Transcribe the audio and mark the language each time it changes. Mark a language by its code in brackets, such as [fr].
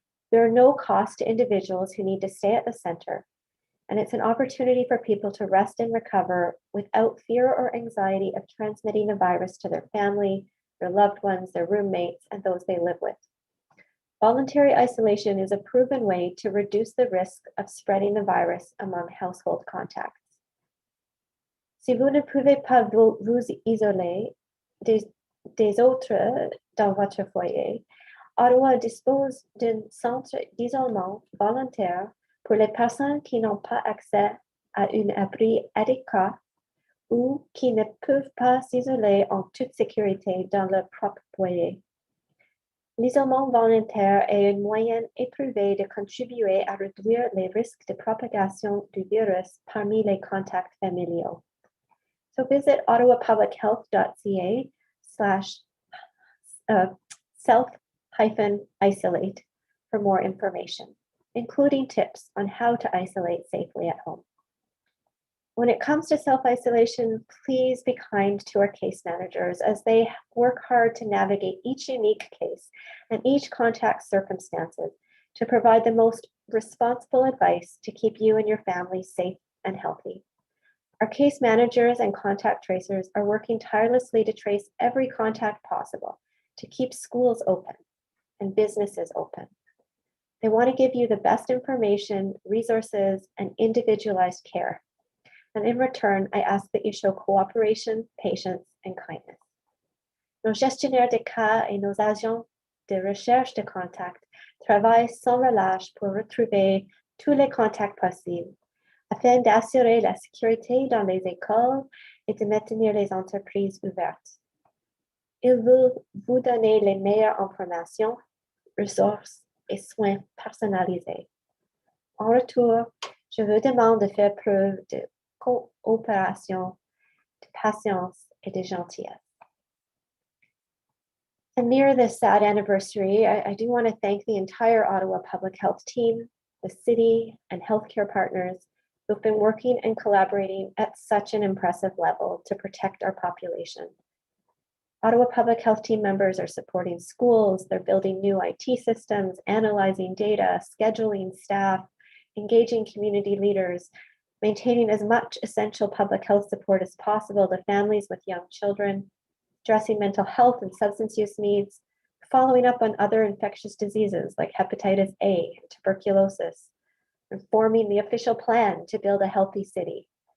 [en] There are no costs to individuals who need to stay at the center, and it's an opportunity for people to rest and recover without fear or anxiety of transmitting the virus to their family, their loved ones, their roommates, and those they live with. Voluntary isolation is a proven way to reduce the risk of spreading the virus among household contacts. [fr] Si vous ne pouvez pas vous isoler des autres dans votre foyer, Ottawa dispose d'un centre d'isolement volontaire pour les personnes qui n'ont pas accès à un abri adéquat ou qui ne peuvent pas s'isoler en toute sécurité dans leur propre foyer. L'isolement volontaire est un moyen éprouvé de contribuer à réduire les risques de propagation du virus parmi les contacts familiaux. [en] So visit ottawapublichealth.ca/self-isolate for more information, including tips on how to isolate safely at home. When it comes to self-isolation, please be kind to our case managers as they work hard to navigate each unique case and each contact circumstances to provide the most responsible advice to keep you and your family safe and healthy. Our case managers and contact tracers are working tirelessly to trace every contact possible to keep schools open and businesses open. They want to give you the best information, resources, and individualized care. And in return, I ask that you show cooperation, patience, and kindness. [fr] Nos gestionnaires de cas et nos agents de recherche de contacts travaillent sans relâche pour retrouver tous les contacts possibles, afin d'assurer la sécurité dans les écoles et de maintenir les entreprises ouvertes. Ils veulent vous donner les meilleures informations, ressources et soins personnalisés. En retour, je vous demande de faire preuve de coopération, de patience, et de gentillesse. [en] And near this sad anniversary, I do want to thank the entire Ottawa Public Health team, the city, and healthcare partners who've been working and collaborating at such an impressive level to protect our population. Ottawa Public Health team members are supporting schools, they're building new IT systems, analyzing data, scheduling staff, engaging community leaders, maintaining as much essential public health support as possible to families with young children, addressing mental health and substance use needs, following up on other infectious diseases like hepatitis A and tuberculosis, and forming the official plan to build a healthy city.